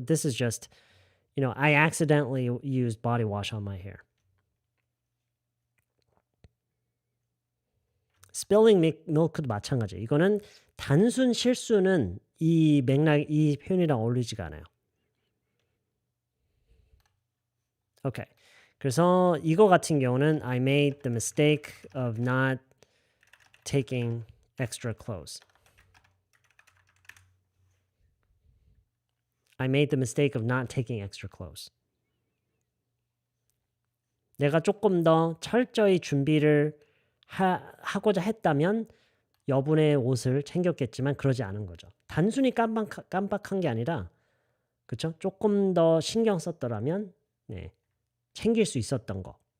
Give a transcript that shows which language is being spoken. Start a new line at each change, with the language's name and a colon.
English: This is just, I accidentally used body wash on my hair.
Korean: Spilling milk 도 마찬가지. 이거는 단순 실수는 이 이 표현이랑 어울리지가 않아요. 오케이.
English: 그래서 이거 같은 경우는 I made the mistake of not taking extra clothes. I made the mistake of not taking extra clothes.
Korean: 내가 조금 더 철저히 준비를 하고자 했다면 여분의 옷을 챙겼겠지만 그러지 않은 거죠. 단순히 깜빡한 게 아니라 그렇죠? 조금 더 신경 썼더라면 네, 챙길 수 있었던 거.